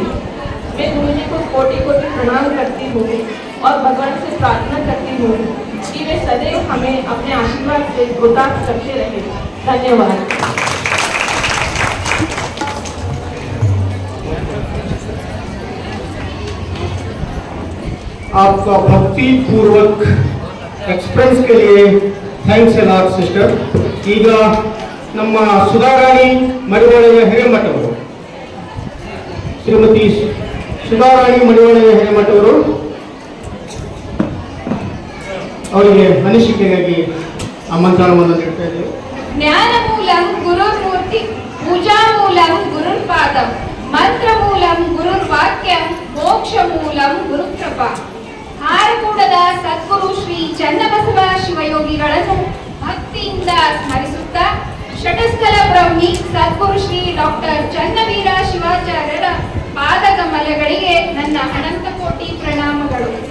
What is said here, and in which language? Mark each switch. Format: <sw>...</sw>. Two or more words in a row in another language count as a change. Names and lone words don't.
<hi>मैं गुरुजी को कोटि कोटि प्रणाम करती हूँ और भगवान से प्रार्थना करती हूँ कि वे सदैव हमें अपने आशीर्वाद से गोताखोर करते रहे। धन्यवाद। आपका भक्ति पूर्वक एक्सप्रेस के लिए</hi> <en>thanks a lot sister.</en> <kn>ಈಗ ನಮ್ಮ ಸುಧಾರಾಣಿ ಮಡಿವಾಳಯ್ಯ ಹಿರೇಮಠ ಅವರು, ಶ್ರೀಮತಿ ಸುಧಾರಾಣಿ ಮಡಿವಾಳಯ್ಯ ಹಿರೇಮಠ ಅವರು ಅವರಿಗೆ ಅನಿಸಿಕೆಗಾಗಿ ಆಮಂತ್ರಣವನ್ನು ನೀಡ್ತಾ ಇದ್ದೇವೆ.</kn> <sa>ಜ್ಞಾನ ಮೂಲಂ ಗುರುರ್ಮೂರ್ತಿ, ಪೂಜಾ ಮೂಲಂ ಗುರುರ್ಪಾದಂ, ಮಂತ್ರ ಮೂಲಂ ಗುರುರ್ವಾಕ್ಯಂ, ಮೋಕ್ಷ ಮೂಲಂ ಗುರುಕೃಪಾ.</sa> <kn>ಹಾರಕೂಡದ ಸದ್ಗುರು ಶ್ರೀ ಚನ್ನಬಸವ ಶಿವಯೋಗಿಗಳನ್ನು ಭಕ್ತಿಯಿಂದ ಸ್ಮರಿಸುತ್ತಾ ಷಟಸ್ಥಲ ಬ್ರಹ್ಮಿ ಸದ್ಗುರು ಶ್ರೀ ಡಾಕ್ಟರ್ ಚನ್ನವೀರ ಶಿವಾಚಾರ್ಯರ ಪಾದಕಮಲಗಳಿಗೆ ನನ್ನ ಅನಂತ ಕೋಟಿ ಪ್ರಣಾಮಗಳು.</kn>